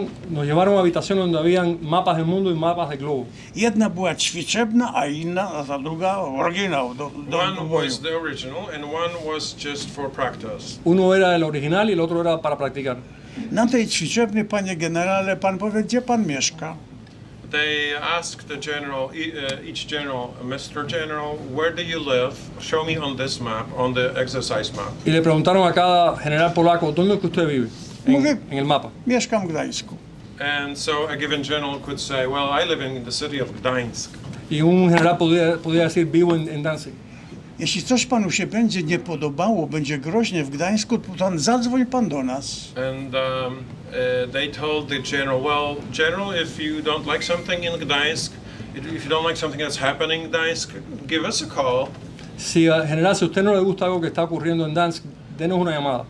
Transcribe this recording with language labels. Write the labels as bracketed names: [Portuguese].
[Spanish] Nos llevaron a habitaciones donde habían mapas del mundo y mapas de globo. [Polish] Jedna była ćwiczebna, a inna, a ta druga oryginał. [English] One was the original and one was just for practice. [Spanish] Uno era el original y el otro era para practicar. [Polish] Na tej ćwiczebnej, panie generale, pan powie, gdzie pan mieszka? [English] They asked the general, each general, Mr. General, where do you live? Show me on this map, on the exercise map. [Spanish] Y le preguntaron a cada general polaco, ¿dónde es que usted vive? En el mapa. [Polish] Mieszkam w Gdańsku. [English] And so a given general could say, well, I live in the city of Gdańsk. [Spanish] Y un general podía decir, vivo en Danzig. [Polish] Jeśli coś panu się będzie nie podobało, będzie groźnie w Gdańsku, to pan zadzwoń pan do nas. [English] And they told the general, well, general, if you don't like something in Gdańsk, if you don't like something that's happening in Gdańsk, give us a call. [Spanish] Si general, si a usted no le gusta algo que está ocurriendo en Danzig, denos una llamada.